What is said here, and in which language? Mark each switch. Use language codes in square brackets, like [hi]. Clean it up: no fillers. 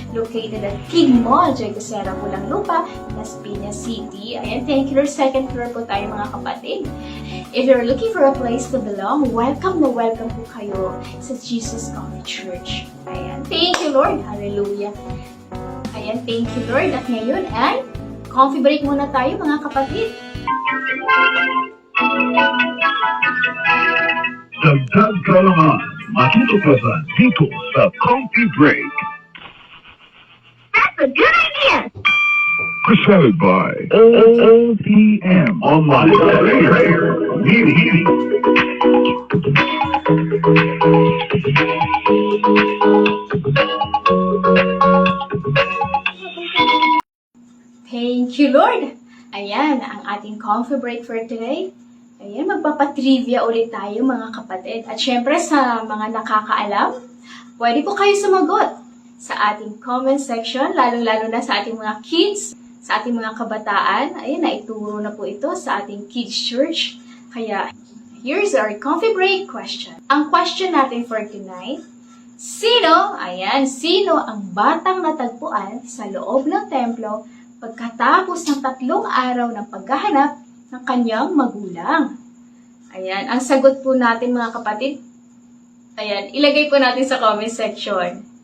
[en] located at King Mall, Jaycosera, Pulang-Lupa, Las Piñas City. Ayan, thank you, Lord. [tl] Second floor po tayo, mga kapatid. [en] If you're looking for a place to belong, [tl] welcome na welcome po kayo sa [en] Jesus Comfy Church. Ayan, thank you, Lord. Hallelujah. Ayan. Ayan, thank you Lord. [tl] At ngayon ay coffee break muna tayo mga kapatid. Dagdag kaalaman, matutuklasan dito sa Coffee Break. [en] That's a good idea! Presented by OPM Online Prayer Meeting. Thank you, Lord! [tl] Ayan, ang ating coffee break for today. Ayan, magpapatrivia ulit tayo mga kapatid. At syempre sa mga nakakaalam, pwede po kayo sumagot sa ating comment section, lalong-lalo na sa ating mga kids, sa ating mga kabataan. Ayan, naituro na po ito sa ating kids church. [en] Kaya, here's our coffee break question. [tl] Ang question natin for tonight, sino ang batang natagpuan sa loob ng templo pagkatapos ng 3 araw ng paghahanap ng kanyang magulang? Ayan, ang sagot po natin mga kapatid, ayan, ilagay po natin sa comment section.